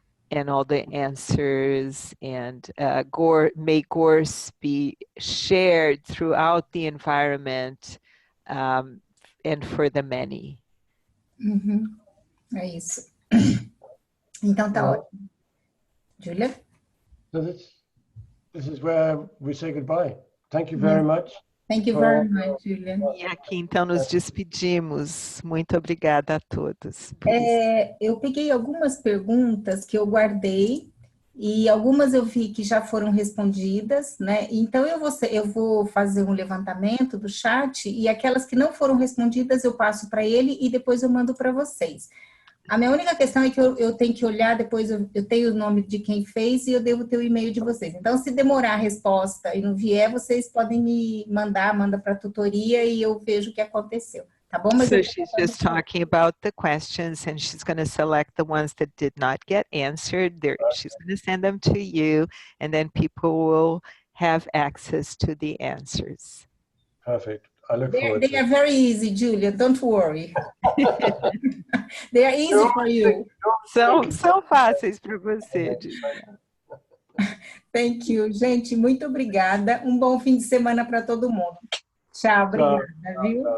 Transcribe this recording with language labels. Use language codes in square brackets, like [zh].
[en] And all the answers, and may Gorse be shared throughout the environment and for the many. [pt] É isso. Então tá ótimo. Julia? [en] So this is where we say goodbye. Thank you very much. Thank you very much, Julian. [pt] E aqui então nos despedimos. Muito obrigada a todos. Eu peguei algumas perguntas que eu guardei e algumas eu vi que já foram respondidas, né? Então eu vou fazer um levantamento do chat e aquelas que não foram respondidas eu passo para ele e depois eu mando para vocês. A minha única questão é que eu tenho que olhar, depois eu tenho o nome de quem fez e eu devo ter o e-mail de vocês. Então, se demorar a resposta e não vier, vocês podem me manda para a tutoria e eu vejo o que aconteceu. Tá bom? Mas [en] so she's just talking about the questions, and she's going to select the ones that did not get answered. She's going to send them to you, and then people will have access to the answers. Perfect. I look forward to it. They are very easy, Julia. Don't worry. They are easy for you. [pt] São fáceis para você, Julia. [en] Thank you. [pt] Gente, muito obrigada. Um bom fim de semana para todo mundo. Tchau, obrigada, viu?